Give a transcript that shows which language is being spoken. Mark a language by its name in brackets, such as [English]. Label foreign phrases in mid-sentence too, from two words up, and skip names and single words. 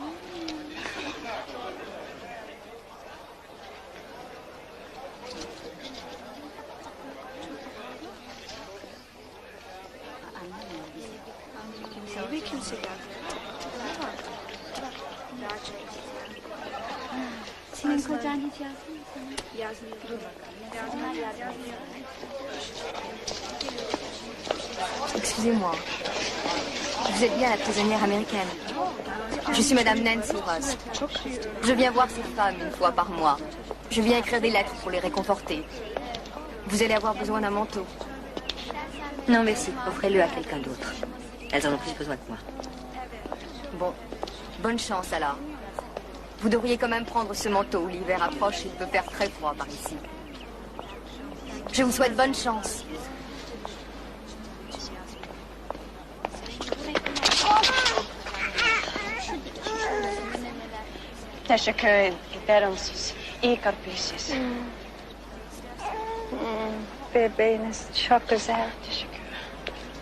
[Turkish] Ve kimse geldi. Senin kocan hiç yazmıyor mu sana? Yazmıyor. Dur bakalım. Yazmıyor. [French] Excusez-moi. Vous êtes bien la prisonnière américaine. Je suis Madame Nancy Ross. Je viens voir ces femmes une fois par mois. Je viens écrire des lettres pour les réconforter. Vous allez avoir besoin d'un manteau. Non, merci. Offrez-le à quelqu'un d'autre. Elles en ont plus besoin que moi. Bon, bonne chance alors. Vous devriez quand même prendre ce manteau. L'hiver approche, il peut faire très froid par ici. Je vous souhaite bonne chance. [Turkish] Teşekkür ederim siz. İyi kalplisiz. Bebeğiniz çok güzel.